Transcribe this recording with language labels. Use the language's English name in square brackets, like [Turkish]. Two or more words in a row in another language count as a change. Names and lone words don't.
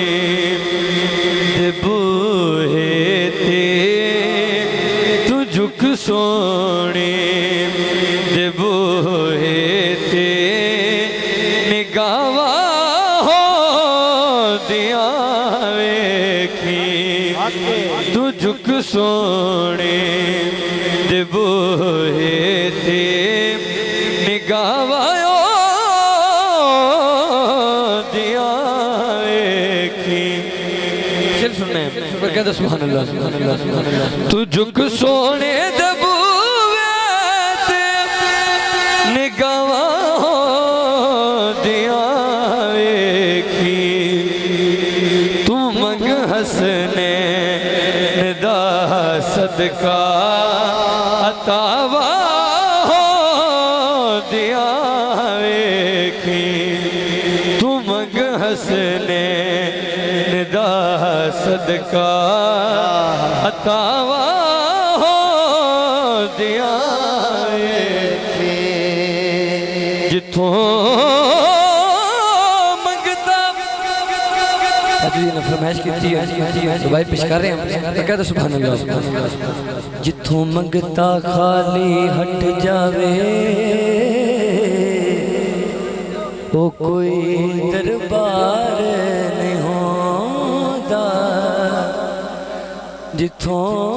[Punjabi] دے بوہے تے تو جھک سونے دے بوہے تے نگاواں ہو دیاں ویکھی تو جھک سونے دے بوہے تے نگاواں [Urdu] کہتے سبحان اللہ [Punjabi] تو جھک سونے دے بوئے تے نگاواں دیاں ویکھی تو منگ حسنے ندا صدقہ عطاواں دیاں ویکھی تو منگ حسنے ندا صدقہ عطاواں دیاں جتھوں منگتا [Urdu] حضرت نے فرمائش کی تھی تو بھائی پیش کر رہے ہیں کہتے سبحان اللہ [Punjabi] جتھوں منگتا خالی ہٹ جاوے [Urdu] وہ کوئی دربار نہیں ہوتا جتھوں